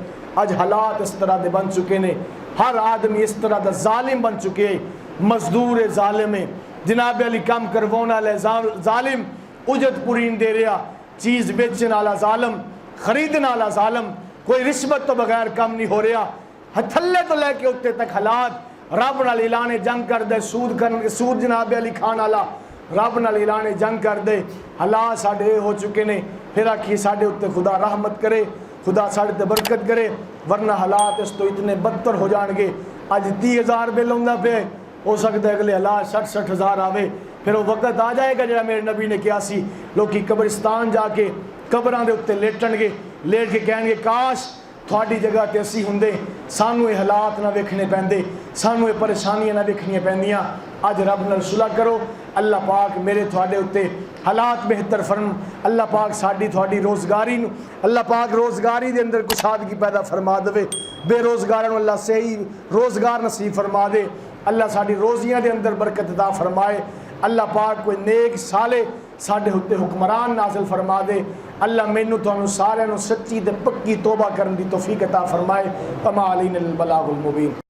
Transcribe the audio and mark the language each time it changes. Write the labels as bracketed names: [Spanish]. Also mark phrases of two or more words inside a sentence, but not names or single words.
[Punjabi] اج حالات اس طرح دے بن چکے نے، ہر آدمی اس طرح دا ظالم بن چکے، مزدور ظالم ہے، جناب علی کام کروانا والے ظالم، اجرت پوری نہیں دے رہا، چیز بیچنے والا ظالم، خریدنے والا ظالم، کوئی رشوت تو بغیر کم نہیں ہو رہا، تھلے تو لے کے اتنے تک حالات۔ رب نال اعلان جنگ کر دے، سود جناب علی کھان والا رب نال اعلان جنگ کر دے، حالات ساڈے ہو چکے نے۔ پھر آکھی ساڈے اتنے خدا رحمت کرے، خدا ساڈے تے برکت کرے، ورنہ حالات اس تو اتنے بدتر ہو جان گے۔ اج 30,000 بل آਉਂਦਾ پہ، ہو سکتا ہے اگلے حالات 60,000 آوے۔ پھر وہ وقت آ جائے گا جہاں میرے نبی نے کیا سی، لوکی قبرستان جا کے قبراں دے اتنے لیٹن گے، لیٹ کے کہیں گے کاش تھوڑی جگہ تے اسی ہوندے، سانو یہ حالات نہ ویکھنے پیندے، سانو یہ پریشانیاں نہ ویکھنیاں پیندیاں۔ اج رب نال صلح کرو، اللہ پاک میرے تھوڑے اتنے حالات بہتر فرم، اللہ پاک ساڈی تھوڑی روزگاری نو اللہ پاک روزگاری دے اندر کشادگی پیدا فرما دے، بے روزگاروں اللہ صحیح روزگار نصیب فرما دے، اللہ ساڈی روزیاں دے اندر برکت عطا فرمائے، اللہ پاک کوئی نیک صالح ساڈے اتنے حکمران نازل فرما دے. اللہ مینوں تانوں سارے نوں سچی تے پکی توبہ کرن دی توفیق عطا فرمائے. [Arabic] وما علینا البلاغ المبین.